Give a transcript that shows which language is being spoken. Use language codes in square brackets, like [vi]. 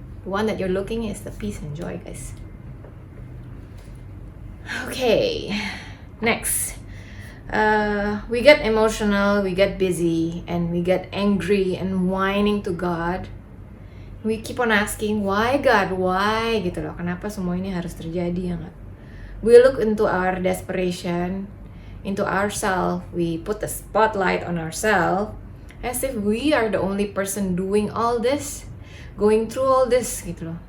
[en] The one that you're looking is the peace and joy, guys. Okay, next. We get emotional, we get busy, and we get angry and whining to God. We keep on asking, why God, why? [id] Gitu loh, kenapa semua ini harus terjadi ya nggak? [en] We look into our desperation, into ourselves, we put the spotlight on ourselves, as if we are the only person doing all this, going through all this gitu loh.